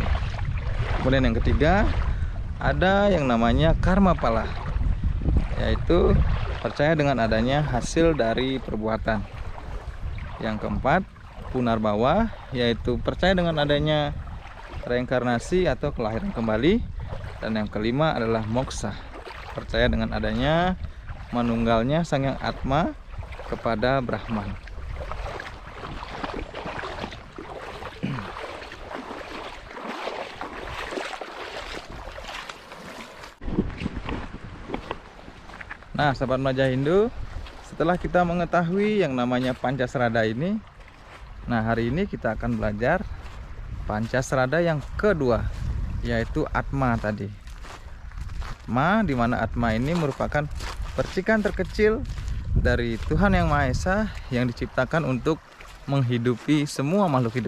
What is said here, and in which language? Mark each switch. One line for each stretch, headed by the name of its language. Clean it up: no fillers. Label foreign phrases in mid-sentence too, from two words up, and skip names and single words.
Indonesian: Kemudian yang ketiga, ada yang namanya karma pala, yaitu percaya dengan adanya hasil dari perbuatan. Yang keempat, punarbawa, yaitu percaya dengan adanya reinkarnasi atau kelahiran kembali. Dan yang kelima adalah moksa, percaya dengan adanya manunggalnya Sang Hyang Atma kepada Brahman. Nah, sahabat Melajah Hindu, setelah kita mengetahui yang namanya Pancasrada ini, nah hari ini kita akan belajar Pancasrada yang kedua, yaitu Atma tadi. Atma, di mana Atma ini merupakan percikan terkecil dari Tuhan yang Maha Esa yang diciptakan untuk menghidupi semua makhluk hidup.